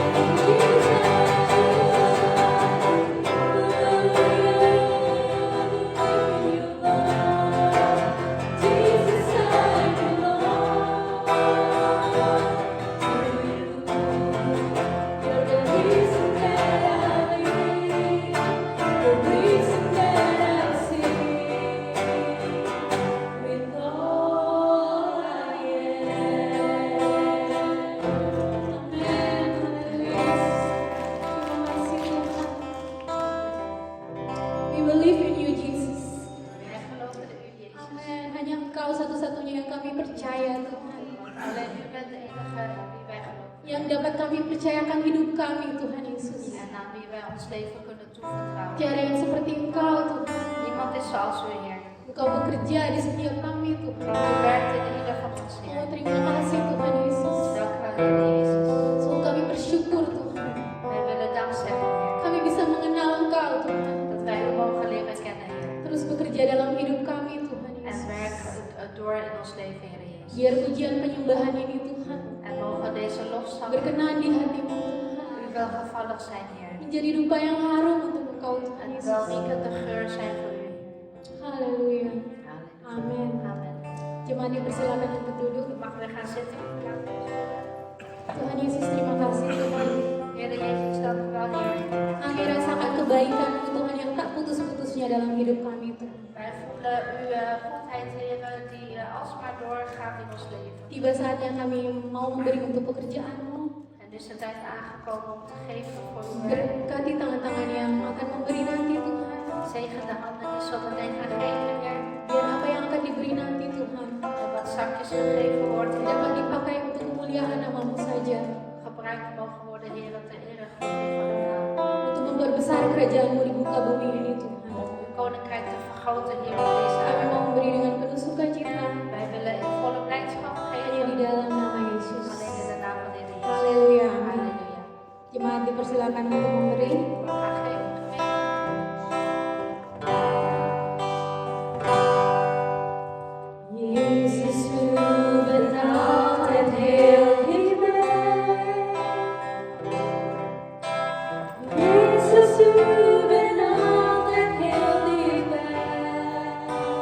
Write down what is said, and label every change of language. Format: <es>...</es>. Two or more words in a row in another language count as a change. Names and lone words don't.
<en>Jesus, I belong to you. You're the reason that I live, the reason that I see. With all I am.</en> <id>Amen. Terima kasih Tuhan.</id> <en>We believe in you, Jesus.</en> <nl>Wij geloven in u, Jezus. Amen.</nl> <id>Hanya Engkau satu-satunya yang kami percaya, Tuhan.</id> <nl>Alleen u bent de enige wie wij geloven.</nl> <id>Yang dapat kami percayakan hidup kami, Tuhan Yesus.</id> <nl>En aan wie wij ons leven kunnen toevertrouwen.</nl> <id>Tiada yang seperti Engkau, Tuhan.</id> <nl>Niemand is zoals u, Heer.</nl> <id>Engkau bekerja di setiap kami, Tuhan.</id> <nl>U werkt in ieder van ons, Oh, Heer.</nl> <id>terima kasih, Tuhan Yesus.</id> <nl>Dank u wel, Heer Jezus.</nl> <id>So, kami bersyukur, Tuhan.</id> <nl>Wij willen dank zeggen, Heer.</nl> <id>Kami bisa mengenal Engkau, Tuhan.</id> <nl>Dat wij u mogen leren kennen, Heer.</nl> <id>Terus bekerja dalam hidup kami, Tuhan</id> <nl>En</nl> <id>Yesus.</id> <nl>werk door in ons leven, Heer Jezus.</nl> <id>Biar pujian penyembahan ini, Tuhan,</id> <nl>En mogen deze lofzang</nl> <id>berkenan di hatimu, Tuhan.</id> <nl>u welgevallig zijn, Heer.</nl> <id>Menjadi rupa yang harum untuk Engkau, Tuhan</id> <nl>En</nl> <id>Yesus.</id> <nl>welriekende geur zijn voor u.</nl> <id>Haleluya.</id> <nl>Halleluja.</nl> <id>Amin.</id> <nl>Amen.</nl> <id>Jemaat dipersilakan untuk duduk.</id> <nl>Mag weer gaan zitten.</nl> <id>Tuhan Yesus, terima kasih, Tuhan.</id> <nl>Heer Jezus, dank u wel, Heer.</nl> <id>Kami rasakan kebaikan Tuhan yang tak putus-putusnya dalam hidup kami, Tuhan.</id> <nl>Wij voelen uw godheid, Heer, die alsmaar doorgaat in ons leven.</nl> <id>Tiba saatnya kami mau memberi untuk pekerjaan-Mu.</id> <nl>En dus de tijd aangekomen om te geven voor uw werk.</nl> <id>Berkati tangan-tangan yang akan memberi nanti, Tuhan.</id> <nl>Zegen de handen die zo meteen gaan geven, Heer.</nl> <id>Biar apa yang akan diberi nanti, Tuhan,</id> <nl>En wat zakjes gegeven wordt, Heer,</nl> <id>dapat dipakai untuk kemuliaan nama-Mu saja.</id> <nl>gebruikt mogen worden, Heer, ter ere glorie van uw naam.</nl> <id>Untuk memperbesar kerajaan-Mu di muka bumi ini, Tuhan.</id> <nl>Om uw koninkrijk te vergroten, Heer, op deze</nl> <id>Kami</id> <nl>aarde.</nl> <id>mau memberi dengan penuh sukacita</id> <nl>Wij willen in volle blijdschap</nl> <id>hanya di</id> <nl>geven,</nl> <id>dalam nama Yesus.</id> <nl>alleen in de naam van de Heer Jezus.</nl> <id>Haleluya.</id> <nl>Halleluja.</nl> <id>Jemaat dipersilakan untuk memberi.</id> <nl>We gaan geven, gemeente. Jezus, u bent altijd heel dichtbij. Jezus, u bent altijd heel dichtbij.</nl>